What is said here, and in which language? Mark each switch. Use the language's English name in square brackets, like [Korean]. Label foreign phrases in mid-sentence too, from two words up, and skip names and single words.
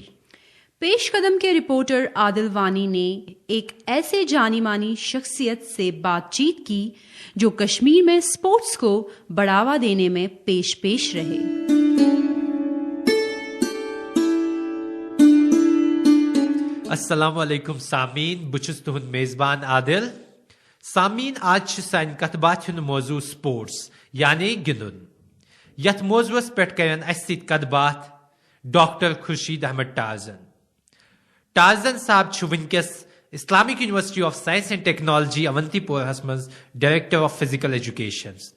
[Urdu] پیش قدم کے رپورٹر عادل وانی نے ایک ایسے جانی مانی شخصیت سے بات چیت کی جو کشمیر میں سپورٹس کو بڑھاوا دینے میں پیش رہے. [Kashmiri] السلام علیکم سامعین, بہٕ چھُس تُہُنٛد میزبان عادل. سامعین, آج چھُ سانہِ کتھ باتھِ ہُنٛد موضوع سپورٹس یعنی گِنٛدُن. یتھ موضوعس پٮ۪ٹھ کرن اسہِ سۭتۍ کتھ باتھ ڈاکٹر خورشید احمد ٹارزن. ٹارزن صاحب چھُ وٕنکیٚس اسلامک یونیورسٹی آف سائنس اینڈ ٹیکنالوجی اونتی پورہس منٛز ڈائریکٹر آف فزیکل ایجوکیشن.